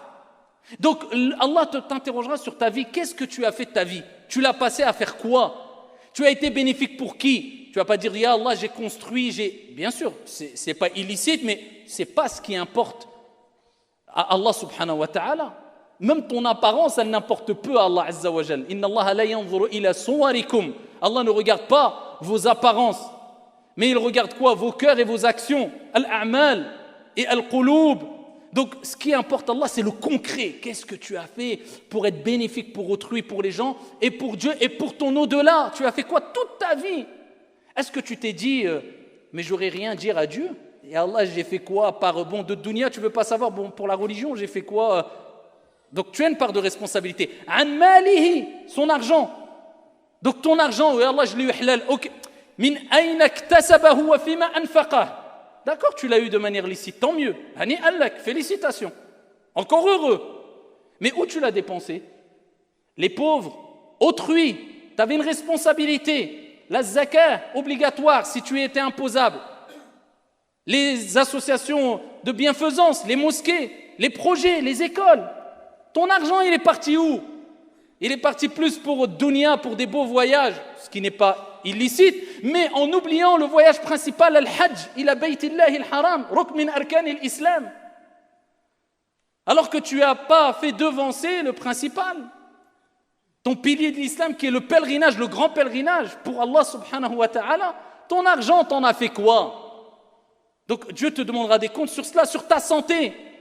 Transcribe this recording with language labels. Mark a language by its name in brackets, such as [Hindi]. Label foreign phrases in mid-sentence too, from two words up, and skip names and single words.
[French] Donc Allah t'interrogera sur ta vie, qu'est-ce que tu as fait de ta vie? Tu l'as passé à faire quoi? Tu as été bénéfique pour qui? Tu vas pas dire [Arabic] يا الله [French] j'ai construit, bien sûr, c'est pas illicite mais c'est pas ce qui importe à Allah [Arabic] سبحانه وتعالى. [French] Même ton apparence, elle n'importe peu à Allah [Arabic] عز وجل. إن الله لا ينظر إلى صوركم. [French] Allah ne regarde pas vos apparences, mais il regarde quoi? Vos cœurs et vos actions. [Arabic] الأعمال et القلوب. [French] Donc ce qui importe à Allah, c'est le concret. Qu'est-ce que tu as fait pour être bénéfique pour autrui, pour les gens et pour Dieu et pour ton au-delà? Tu as fait quoi toute ta vie? Est-ce que tu t'es dit mais j'aurais rien à dire à Dieu? Et Allah, j'ai fait quoi par de dunya, tu veux pas savoir, pour la religion, j'ai fait quoi? Donc tu as une part de responsabilité. [Arabic] عن ماله, [French] son argent. Donc ton argent, oui, Allah, je l'ai eu halal. OK. [Arabic] من أين اكتسبه وفيما أنفقه. [French] D'accord, tu l'as eu de manière licite, tant mieux. [Arabic] هنيئا لك, [French] félicitations. Encore heureux. Mais où tu l'as dépensé? Les pauvres, autrui, tu avais une responsabilité. La zakah, obligatoire si tu étais imposable. Les associations de bienfaisance, les mosquées, les projets, les écoles. Ton argent, il est parti où? Il est parti plus pour dunya, pour des beaux voyages, ce qui n'est pas illicite, mais en oubliant le voyage principal, [Arabic] الحج، إلى بيت الله الحرام، ركن من أركان الإسلام. [French] Alors que tu n'as pas fait devancer le principal, ton pilier de l'islam qui est le pèlerinage, le grand pèlerinage pour Allah [Arabic] سبحانه وتعالى. [French] Ton argent, t'en as fait quoi? Donc Dieu te demandera des comptes sur cela, sur ta santé.